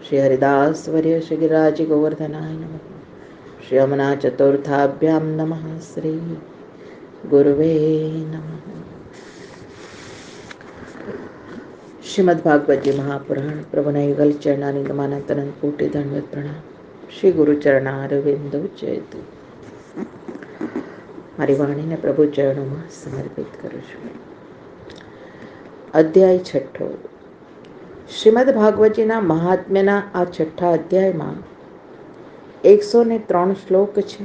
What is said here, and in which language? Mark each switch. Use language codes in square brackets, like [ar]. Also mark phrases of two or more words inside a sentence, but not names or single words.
[sa] श्री हरिदास वर्य श्री गिरिराज गोवर्धनाय नमः। श्री अमना चतुर्थाभ्याम नमः। श्री गुरुवे नमः। [gu] શ્રીમદ્ ભાગવત જી મહાપુરાણ પ્રભુના યુગલ ચરણારિંદમાનંદ કોટિ દંડવત પ્રણામ। [sa] શ્રી ગુરુ ચરણારવિંદો જયતુ। [gu] મારી વાણીને પ્રભુ ચરણોમાં સમર્પિત કરું છું। અધ્યાય છઠ્ઠો। શ્રીમદ ભાગવતજીના મહાત્મ્યના આ છઠ્ઠા અધ્યાયમાં 103 શ્લોક છે।